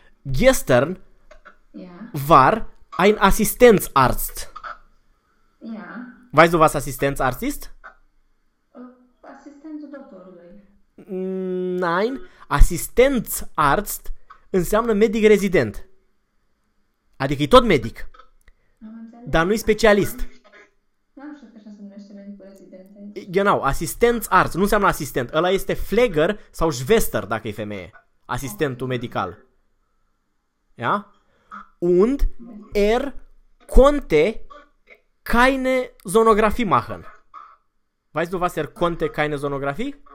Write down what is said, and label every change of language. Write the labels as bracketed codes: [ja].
[de] Gestern war ein Assistenzarzt. Weißt du, was Assistenzarzt ist? [ro] Asistentul doctorului. [de] Nein, [ro] Assistenzarzt înseamnă medic rezident. Adică e tot medic, dar nu e specialist. Nu știu că așa se numește medicul rezident aici. [de] Genau, [ro] assistenț arzt, nu înseamnă asistent. Ăla este flegăr sau jvester, dacă e femeie. Asistentul medical. Ia? [de] Und er konnte keine Sonografie machen. Weißt du, was er konnte, keine Sonografie?